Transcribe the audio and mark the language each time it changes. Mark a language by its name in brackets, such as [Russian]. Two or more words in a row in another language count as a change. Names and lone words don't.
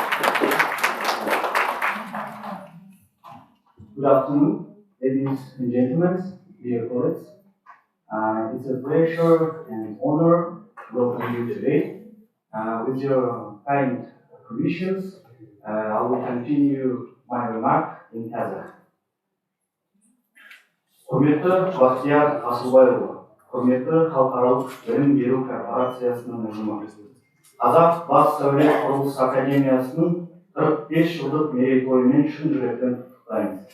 [English] Good afternoon, ladies and gentlemen, dear colleagues. It's a pleasure and honor to welcome you today. With your kind permissions, I will continue my remark in Kazakh. [Kazakh] Құрметті Бақтияр Асылбайұлы, құрметті халықаралық білім беру корпорациясының ұжымы. Қазақ бас сәулет құрылыс академиясының 45 жылдық мерейтойымен шын жүректен құттықтаймыз.